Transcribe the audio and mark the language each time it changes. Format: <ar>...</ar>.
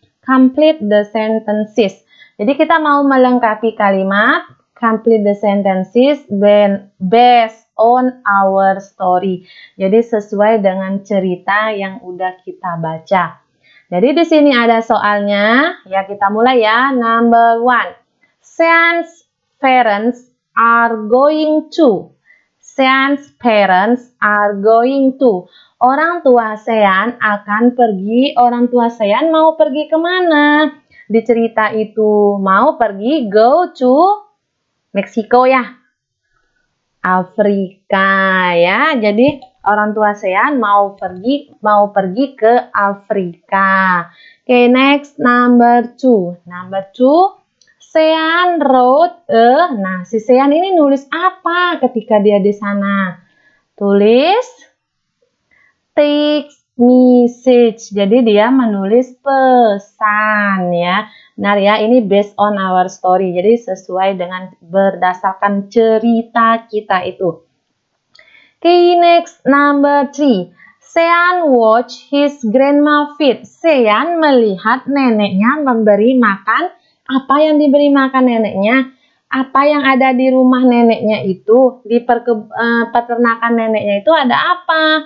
<en>Complete the sentences.</en> <id>Jadi kita mau melengkapi kalimat</id> <en>complete the sentences based on our story.</en> <id>Jadi sesuai dengan cerita yang udah kita baca. Jadi di sini ada soalnya, ya kita mulai ya.</id> <en>Number 1. Sean's parents are going to. Sean's parents are going to.</en> <id>Orang tua Sean akan pergi. Orang tua Sean mau pergi kemana? Di cerita itu mau pergi go to Meksiko ya. Afrika ya. Jadi orang tua Sean mau pergi ke Afrika.</id> <en>Okay, next number 2. Number 2, Sean wrote</en> <id>nah si Sean ini nulis apa ketika dia di sana? Tulis text message. Jadi dia menulis pesan ya. Benar ya, ini</id> <en>based on our story.</en> <id>Jadi sesuai dengan berdasarkan cerita kita itu.</id> <en>Okay, next number 3. Sean watch his grandma feed.</en> <id>Sean melihat neneknya memberi makan. Apa yang diberi makan neneknya? Apa yang ada di rumah neneknya itu? Di peternakan neneknya itu ada apa?</id>